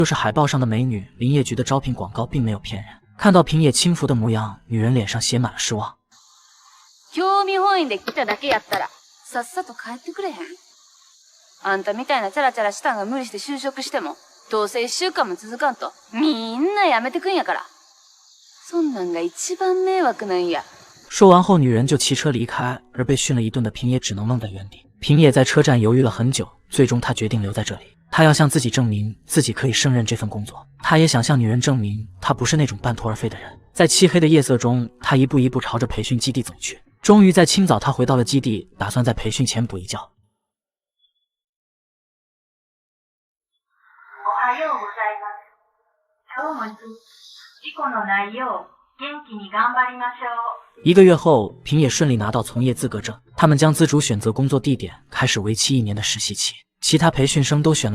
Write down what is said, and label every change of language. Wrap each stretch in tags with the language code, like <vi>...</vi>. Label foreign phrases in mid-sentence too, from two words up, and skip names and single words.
<zh>就是海报上的美女。林业局的招聘广告并没有骗人。看到平野轻浮的模样，女人脸上写满了失望。</zh> <ja>興味本位で来ただけやったら、さっさと帰ってくれへん。あんたみたいなチャラチャラしたんが無理して就職しても、どうせ1週間も続かんと、みんな辞めてくんやから。そんなんが一番迷惑なんや。</ja> <zh>说完后，女人就骑车离开，而被训了一顿的平野只能愣在原地。平野在车站犹豫了很久，最终他决定留在这里。他要向自己证明自己可以胜任这份工作，他也想向女人证明他不是那种半途而废的人。在漆黑的夜色中，他一步一步朝着培训基地走去。终于在清早，他回到了基地，打算在培训前补一觉。</zh> <ja>おはようございます。今日も事故のないよう元気に頑張りましょう。</ja> <zh>1个月后，平野顺利拿到从业资格证，他们将自主选择工作地点，开始为期1年的实习期。其他培训生都选了</zh>